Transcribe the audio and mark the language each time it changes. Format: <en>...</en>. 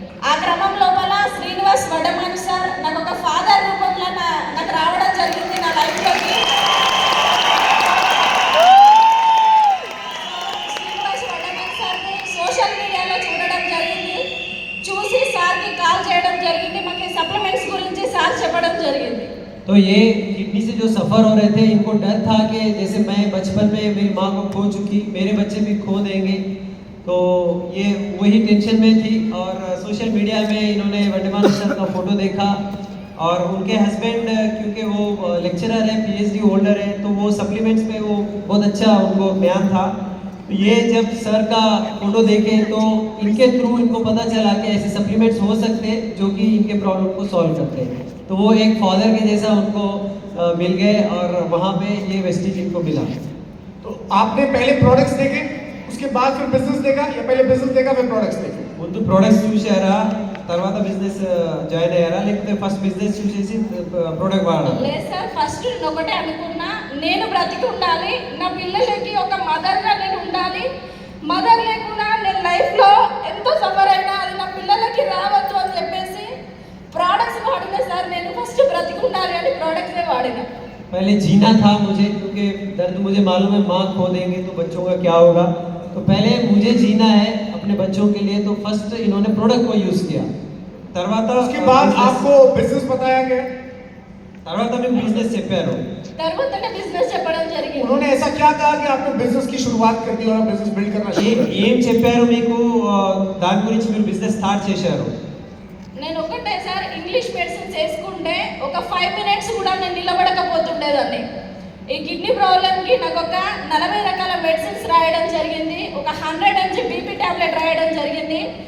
<te>ఆ క్రమం లోపల శ్రీనివాస్ వడమాన్ సార్ నాకు ఒక ఫాదర్ రూపంలో నాకు రావడం జరిగింది నా లైఫ్లోకి. శ్రీనివాస్ వడమాన్ సార్ని సోషల్ మీడియాలో చూడడం జరిగింది, చూసి సార్కి కాల్ చేయడం జరిగింది, మాకు సప్లిమెంట్స్ గురించి సార్ చెప్పడం జరిగింది.</te> <hi>तो ये किडनी से जो सफ़र हो रहे थे, इनको डर था कि जैसे मैं बचपन में मेरी माँ को खो चुकी, मेरे बच्चे भी खो देंगे, तो ये वही टेंशन में थी. और सोशल मीडिया में इन्होंने वडमान सर का फ़ोटो देखा और उनके हस्बैंड क्योंकि वो लेक्चरर है, पीएचडी होल्डर है, तो वो सप्लीमेंट्स में वो बहुत अच्छा उनको ज्ञान था. ये जब सर का फ़ोटो देखे तो इनके थ्रू इनको पता चला कि ऐसे सप्लीमेंट्स हो सकते हैं जो कि इनके प्रॉब्लम को सॉल्व करते हैं. तो वो एक फादर के जैसा उनको मिल गए और वहाँ पे ये वेस्टीज इनको मिला. तो आपने पहले प्रोडक्ट्स देखे, उसके बाद फिर बिजनेस देखा, या पहले बिजनेस देखा फिर प्रोडक्ट्स देखे?</hi> <te>ముందు ప్రొడక్ట్స్ చూసారా, తర్వాత బిజినెస్ జాయిన్ అయ్యారా, లేకపోతే ఫస్ట్ బిజినెస్ చూసేసి ప్రోడక్ట్ వాడారా? లేదు సార్, ఫస్ట్ నేను ఒకటే అనుకున్నా, నేను బ్రతికి ఉండాలి, నా పిల్లలకి ఒక మదర్గా నేను ఉండాలి, మదర్ లేకుండా నేను లైఫ్లో ఎంతో సఫర్ అయినా అది నా పిల్లలకి రావద్దు అని చెప్పేసి प्रोडक्ट्स वाड़ना सर, నేను ఫస్ట్ బ్రతికి ఉండాలి అని ప్రోడక్ట్స్ వాడినా.</te> <hi>पहले जीना था मुझे, क्योंकि दर्द मुझे मालूम है माँ खो देंगे तो बच्चों का क्या होगा, तो पहले मुझे जीना है अपने बच्चों के लिए, तो फर्स्ट इन्होंने प्रोडक्ट को यूज़ किया.</hi> <te>తర్వాత</te> <hi>उसके बाद आपको बिजनेस बताया गया,</hi> <te>తర్వాత మేము బిజినెస్ చెప్పారు, తర్వాతనే బిజినెస్ చెప్పడం జరిగింది.</te> <hi>उन्होंने ऐसा क्या कहा कि आपने बिजनेस की शुरुआत कर दी और बिजनेस बिल्ड करना शुरू कर दिया?</hi> <te>ఏం చెప్పారు మీకు, దాని గురించి మీరు బిజినెస్ స్టార్ట్ చేశారు? నేను ఒకటే సార్, ఇంగ్లీష్ మెడిసిన్స్ వేసుకుంటే ఒక 5 మినిట్స్ కూడా నేను నిలబడకపోతుండేదాన్ని. ఈ కిడ్నీ ప్రాబ్లంకి నాకు ఒక 40 రకాల మెడిసిన్స్ రాయడం జరిగింది, ఒక 100 mg బీపీ టాబ్లెట్ రాయడం జరిగింది.</te>